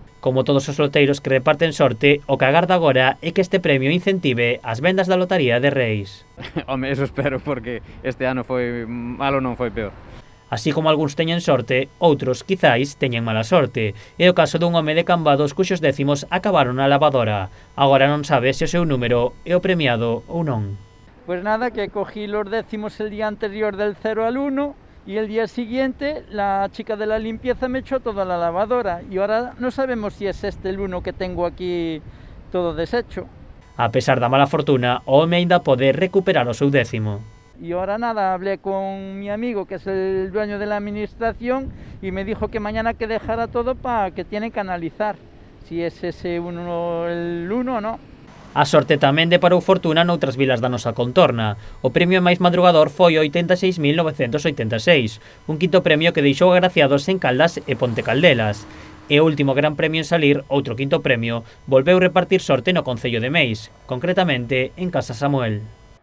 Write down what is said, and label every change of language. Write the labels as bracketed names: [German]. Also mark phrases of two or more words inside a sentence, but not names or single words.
[Galician] Como todos os loteiros que reparten sorte, o que agarda agora é que este premio incentive as vendas da lotaría de Reis. Home, eso espero, porque este ano foi malo, non foi peor. Así como algúns teñen sorte, outros, quizáis, teñen mala sorte. É o caso dun home de Cambados cuxos décimos acabaron na lavadora. Agora non sabe se o seu número é o premiado ou non. [Spanish] Pues nada, que cogí los décimos el día anterior del 0 al 1 y el día siguiente la chica de la limpieza me echó toda la lavadora y ahora no sabemos si es este el 1 que tengo aquí todo deshecho. [Galician] A pesar da mala fortuna, o home aínda pode recuperar o seu décimo. [Spanish] Y ahora nada, hablé con mi amigo que es el dueño de la administración y me dijo que mañana que dejara todo para que tienen que analizar si es ese uno el 1 o no. [Galician] A sorte tamén deparou fortuna noutras vilas da nosa contorna. O premio máis madrugador foi 86.986, un quinto premio que deixou agraciados en Caldas e Ponte Caldelas. E o último gran premio en salir, outro quinto premio, volveu repartir sorte no concello de Meis, concretamente en Casa Samuel.